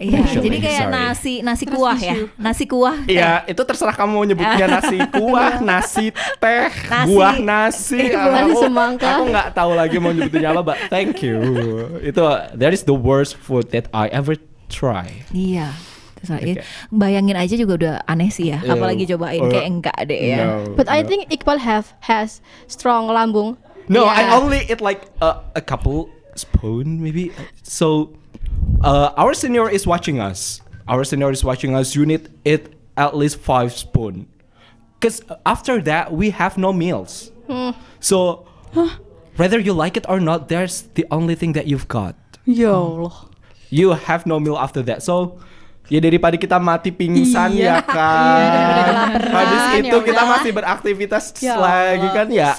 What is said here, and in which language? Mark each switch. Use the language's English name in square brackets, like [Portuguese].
[Indonesian] Jadi kayak nasi kuah ya. Nasi kuah. Iya, itu terserah kamu mau nyebutnya nasi kuah, nasi teh, buah nasi. Aku nggak tahu lagi mau nyebutnya apa, [English] but thank you. Itu that is the worst food that I ever try. [Indonesian] Iya. Bayangin aja juga udah aneh sih ya. Apalagi cobain kayak enggak deh ya. [English] But I think Iqbal has strong lambung. No, I only eat like a couple spoon maybe. So our senior is watching us. You need eat at least 5 spoon. Cause after that we have no meals. So whether you like it or not, there's the only thing that you've got. [Indonesian] Ya Allah. [English] You have no meal after that. [Indonesian] So ya daripada kita mati pingsan ya kan. Habis itu kita masih beraktivitas lagi kan ya.